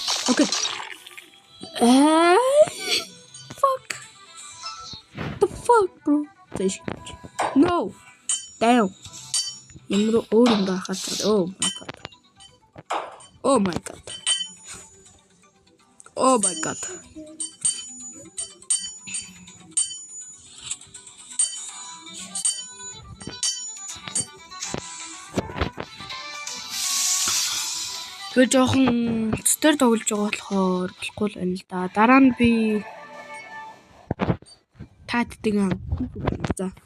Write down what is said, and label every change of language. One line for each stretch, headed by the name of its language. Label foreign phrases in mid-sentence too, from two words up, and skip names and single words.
English: Окей. Fuck. The fuck, bro? No. Damn.
Mongolian: Ямар өөр юм байхад.
English: Oh my god. Oh my god. Oh my god.
Mongolian: Би жоохон цэцээр тоглож байгаа болохоор болохгүй л байна л да. Дараа нь би тааддаг юм. За.